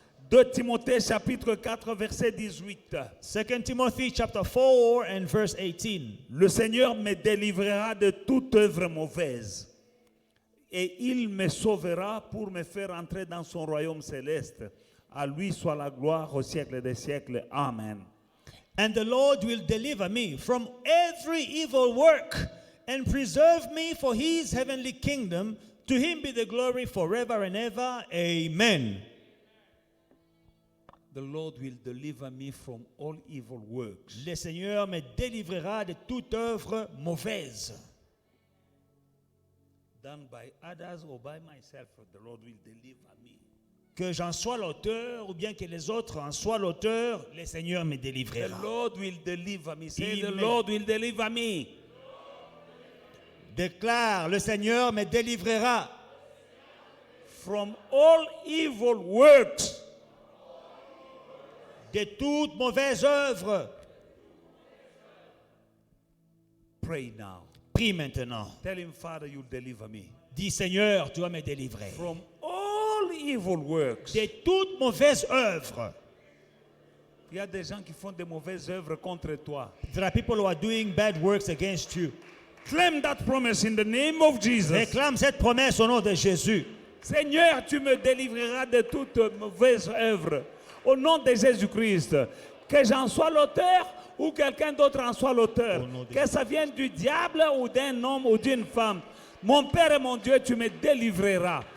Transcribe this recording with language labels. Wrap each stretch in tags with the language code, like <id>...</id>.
<fr>2 Timothée chapitre 4 verset 18.</fr> <en>2 Timothy chapter 4 and verse 18.</en> <fr>Le Seigneur me délivrera de toute œuvre mauvaise et il me sauvera pour me faire entrer dans son royaume céleste. À lui soit la gloire au siècle des siècles. Amen.</fr> <en>And the Lord will deliver me from every evil work and preserve me for his heavenly kingdom. To him be the glory forever and ever. Amen. The Lord will deliver me from all evil works.</en> <fr>Le Seigneur me délivrera de toute œuvre mauvaise.</fr> <en>Done by others or by myself, the Lord will deliver me.</en> <fr>Que j'en sois l'auteur ou bien que les autres en soient l'auteur, le Seigneur me</fr> <en>The</en> <fr>délivrera.</fr> <en>Lord will deliver me. Say, the Amen. Lord will deliver me.</en> <fr>Déclare, le Seigneur me délivrera</fr> <en>From all evil works.</en> <fr>de toute mauvaise œuvre.</fr> <en>Pray now.</en> <fr>Prie maintenant.</fr> <en>Tell him, Father, you'll deliver me.</en> <fr>Dis, Seigneur, tu vas me délivrer</fr> <en>From all evil works.</en> <fr>de toute mauvaise œuvre. Il y a des gens qui font des mauvaises œuvres contre toi.</fr> <en>There are people who are doing bad works against you. Claim that promise in the name of Jesus.</en> <fr>Réclame cette promesse au nom de Jésus. Seigneur, tu me délivreras de toute mauvaise œuvre. Au nom de Jésus-Christ. Que j'en sois l'auteur ou quelqu'un d'autre en soit l'auteur. Au nom de Que ça vienne du diable ou d'un homme ou d'une femme. Mon Père et mon Dieu, tu me délivreras.</fr>